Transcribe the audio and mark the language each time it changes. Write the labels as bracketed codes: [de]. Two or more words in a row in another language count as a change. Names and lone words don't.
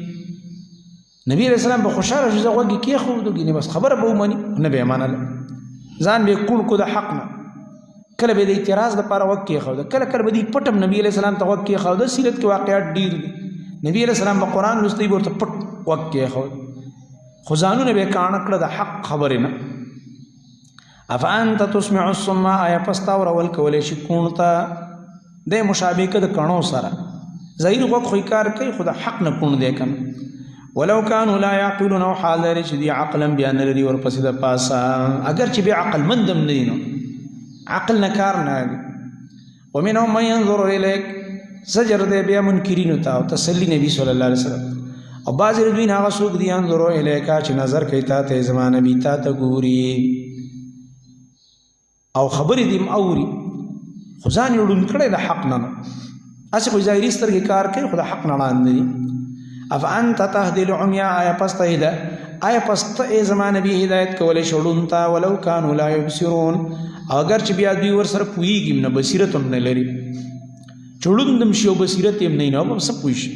[ps] نبی [ar] علیہ السلام [ps] به خوشحاله شو زه غوږ یې کېښودو ګینې بس خبره به ومني نه به یې منله ځان به یې کوڼ کو د حق نه کله به د اعتراض دپاره غوږ کېښوده کله کله به دوی پټم نبي [ar] علیہ السلام [ps] ته غوږ کېښوده سیرت کې واقعات ډېر دي نبی [ar] علیہ السلام [ps] به قرآن لوستی به ورته پټ غوږ کېښود خو ځانونه به یې کاڼه کړه د حق خبرې نه [ar] افانت تسمع الصم [ps] آیا پس تا اورول کولی شي کوڼ ته دی مشابه که د کڼو سره ظاهري غوږ خو کار کوي خو د حق نه کوڼ دی که نه [ar] ولو كانوا لا يعقلون [ps] او حال لري چې دی عقلا بیا نه لري ورپسې د پاسه اگر چې بیا عقل مندم نه دي نو عقل نه کار نه اخلي [ar] ومنهم من ينظر الیک [ps] زجر دی بیا منکرینو ته او تسلی نبی [ar] صلی الله علیه وسلم [ps] او بعضې د دوی نه هغه څوک دي [ar] انظرو الیکا [ps] چې نظر کوي تا ته زما نبي تا ته ګوري او خبرې دې اوري خو ځان یې ړوند کړی د حق نه هسې خو ظاهري سترګې کار کوي خو د حق نه ړاند دي [ar] افانت تهدي العمیا [ps] آیا پس ته ای زما نبي هدایت کولی شي ړوند ته [ar] ولو کانوا لا یبصرون [ps] اگر چې بیا دوی ورسره پوهېږي نه بصیرت هم نه لري چې ړوند هم شي او بصیرت یې هم نه وي نو به څه پوه شي